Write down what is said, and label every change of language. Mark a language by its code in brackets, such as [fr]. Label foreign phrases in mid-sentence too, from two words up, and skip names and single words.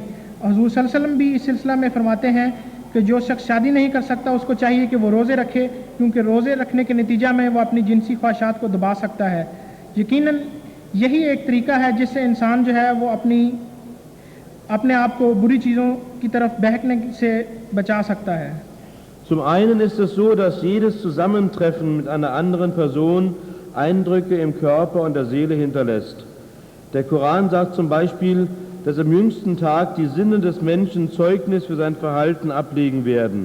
[ur] حضور [ar] صلى الله عليه وسلم [ur] بھی اس سلسلہ میں فرماتے ہیں کہ جو شخص شادی نہیں کر سکتا اس کو چاہیے کہ وہ روزے رکھے، کیونکہ روزے رکھنے کے نتیجہ میں وہ اپنی جنسی خواہشات کو دبا سکتا ہے. یقیناً یہی ایک طریقہ ہے جس سے انسان جو ہے وہ اپنے آپ کو بری چیزوں کی طرف بہکنے سے بچا سکتا ہے. [de] Zum einen ist es so, dass jedes Zusammentreffen mit einer anderen Person Eindrücke im Körper und der Seele hinterlässt. Der Koran sagt zum Beispiel, dass am jüngsten Tag die Sinne des Menschen Zeugnis für sein Verhalten ablegen werden.